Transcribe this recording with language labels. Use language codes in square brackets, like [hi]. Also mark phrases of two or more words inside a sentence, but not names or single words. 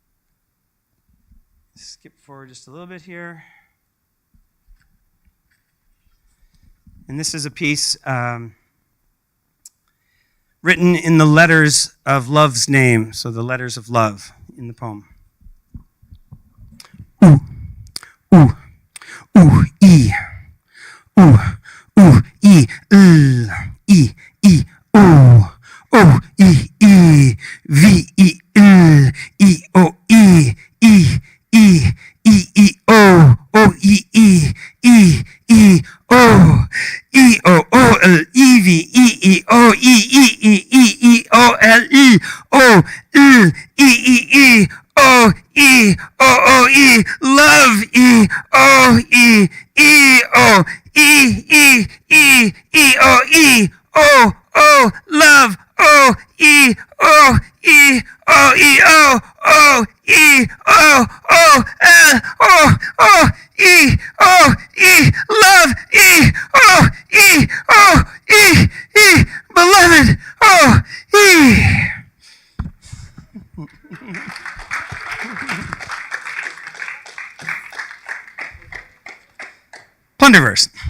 [en] Skip forward just a little bit here. And this is a piece written in the letters of love's name, so the letters of love in the poem. Ooh, ooh, ooh, e, ooh, ooh, e, e, e, ooh, oh, e, e, v, e, e, o, e, e, e, e, o, o, e, o, l, e, v, e, o, e, o, l, o, l, e, o, e, love, o, love, beloved, Plunderverse.